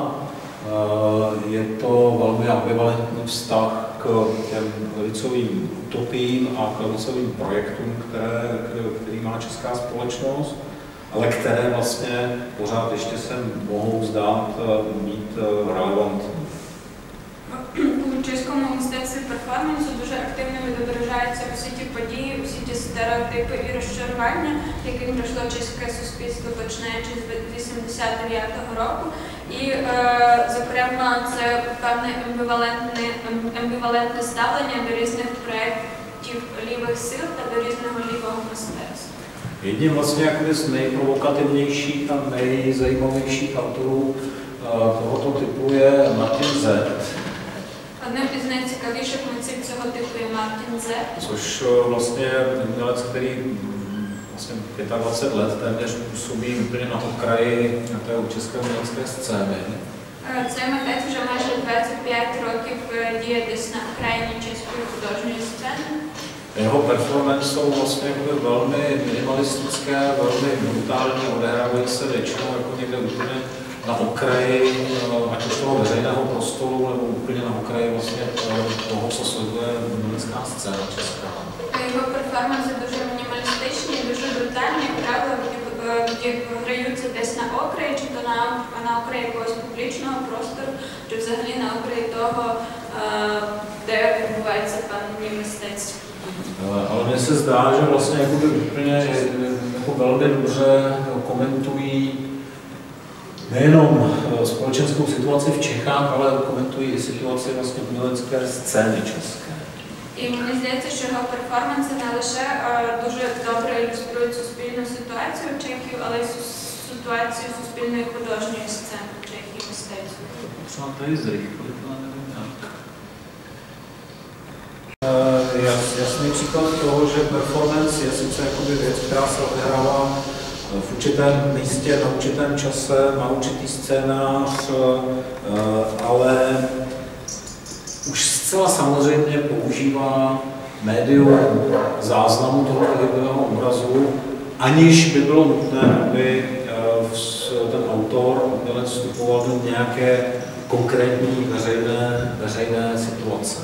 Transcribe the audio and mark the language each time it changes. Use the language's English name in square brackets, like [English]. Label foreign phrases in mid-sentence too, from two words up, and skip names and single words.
[Czech] Je to velmi ambivalentní vztah k těm levicovým utopiím a k levicovým projektům, který má česká společnost, ale které vlastně pořád ještě se mohou zdát být relevantní. [Ukrainian] У чеському мистецтві перформансу дуже активно відображаються усі ті події, усі ті стереотипи і розчарування, яким пройшло чеське суспільство, починаючи з 89-го року. І, зокрема, це певне амбівалентне ставлення до різних проєктів лівих сил та до різного лівого мистецтва. [Czech] Jedním vlastně jakoby z nejprovokativnějších a nejzajímavějších autorů tohoto typu je Martin Zet. [Ukrainian] Одним із найцікавіших митців цього типу є Мартін Зет, [Czech] Což vlastně je umělec, který vlastně 25 let téměř působí úplně na okraji té české umělecké scény. [Ukrainian] Цей митець вже майже 25 років діє десь на окраїні чеської художньої сцени. [Czech] Jeho performance jsou vlastně velmi minimalistické, velmi brutální, odehrávají se většinou jako někde úplně na okraji, ať už toho veřejného prostoru, nebo úplně na okraji vlastně toho, co sleduje umělecká scéna česká. [Ukrainian] Його перформанси дуже мінімалістичні, дуже брутальні, як правило, граються десь на окраї, чи то на окраї якогось публічного простору, чи взагалі на окраї того, де відбувається певні мистецтво. [Czech] Ale mně se zdá, že vlastně úplně jako velmi dobře komentují nejenom společenskou situaci v Čechách, ale komentují i situaci vlastně umělecké scény české. [Ukrainian] І мені здається, що його перформанси не лише дуже добре ілюструють суспільну ситуацію в Чехії, але й ситуацію суспільної художньої сцени в Чехії мистецтва. [Czech] Třeba tady zrychlit, ale nevím jak. Jasný příklad toho, že performance je sice jakoby věc, která se odehrává v určitém místě, na určitém čase, na určitý scénář, ale už zcela samozřejmě používá médium záznamu toho pohybového obrazu, aniž by bylo nutné, aby v ten autor, umělec vstupoval do nějaké konkrétní veřejné situace.